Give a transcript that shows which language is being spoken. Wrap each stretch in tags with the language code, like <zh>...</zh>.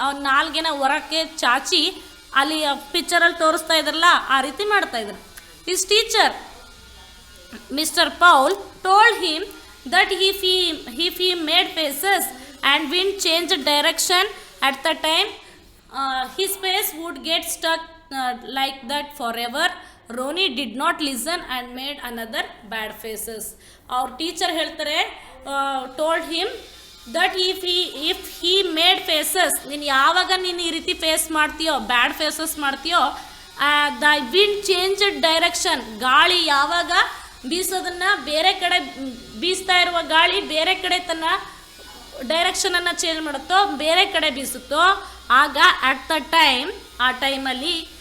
<kn>ಅವ್ನ ನಾಲ್ಗೆನ ಹೊರಕ್ಕೆ ಚಾಚಿ, ಅಲ್ಲಿ ಪಿಕ್ಚರಲ್ಲಿ ತೋರಿಸ್ತಾ ಇದ್ರಲ್ಲ ಆ ರೀತಿ ಮಾಡ್ತಾ ಇದ್ದಾರೆ.</kn> <en>His teacher mister Paul told him that if he made faces and wind changed direction at the time his face would get stuck like that forever. Ronnie did not listen and made another bad faces.</en> <kn>ಅವ್ರ teacher ಹೇಳ್ತಾರೆ,</kn> <en>told him that if he made faces,</en> <kn>ನೀನು ಯಾವಾಗ ನೀನು ಈ ರೀತಿ face ಮಾಡ್ತೀಯೋ, bad phases ಮಾಡ್ತೀಯೋ,</kn> <en>the wind change direction,</en> <kn>ಗಾಳಿ ಯಾವಾಗ ಬೀಸೋದನ್ನು ಬೇರೆ ಕಡೆ ಬೀಸ್ತಾ ಇರುವ ಗಾಳಿ ಬೇರೆ ಕಡೆ ತನ್ನ ಡೈರೆಕ್ಷನನ್ನು ಚೇಂಜ್ ಮಾಡುತ್ತೋ, ಬೇರೆ ಕಡೆ ಬೀಸುತ್ತೋ, ಆಗ</kn> <en>at the time,</en> <kn>ಆ ಟೈಮಲ್ಲಿ</kn>